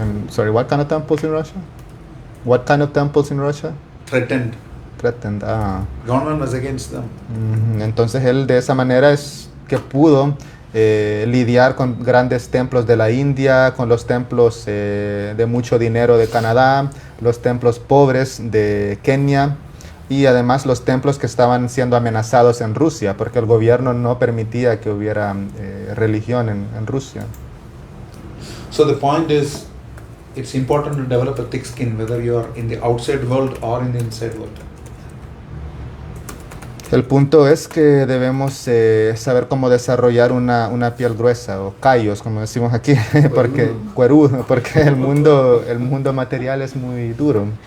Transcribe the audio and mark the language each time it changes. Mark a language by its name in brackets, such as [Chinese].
[English] Sorry, what kind of temples in Russia? What kind of temples in Russia? Threatened. Threatened. Government was against them. [Spanish] Entonces él de esa manera es que pudo lidiar con grandes templos de la India, con los templos de mucho dinero de Canadá, los templos pobres de Kenia y además los templos que estaban siendo amenazados en Rusia, porque el gobierno no permitía que hubiera religión en Rusia. [English] So the point is, it's important to develop a thick skin, whether you are in the outside world or in the inside world. [Spanish] El punto es que debemos saber cómo desarrollar una piel gruesa o callos, como decimos aquí, porque cuerudo, porque el mundo material es muy duro.